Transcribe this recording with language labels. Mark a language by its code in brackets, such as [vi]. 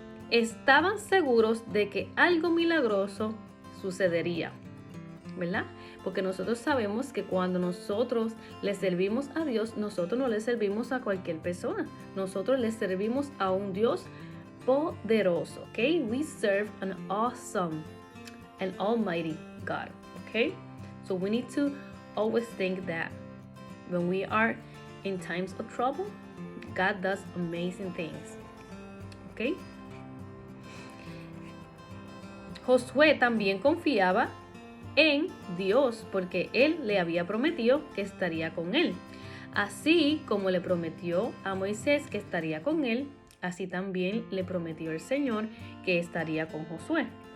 [es] Estaban seguros de que algo milagroso sucedería, ¿verdad? Porque nosotros sabemos que cuando nosotros le servimos a Dios, nosotros no le servimos a cualquier persona. Nosotros le servimos a un Dios poderoso, ¿ok? [en] We serve an awesome and almighty God, ¿ok? So we need to always think that when we are in times of trouble, God does amazing things. ¿Ok? [es] Josué también confiaba en Dios porque él le había prometido que estaría con él. Así como le prometió a Moisés que estaría con él, así también le prometió el Señor que estaría con Josué.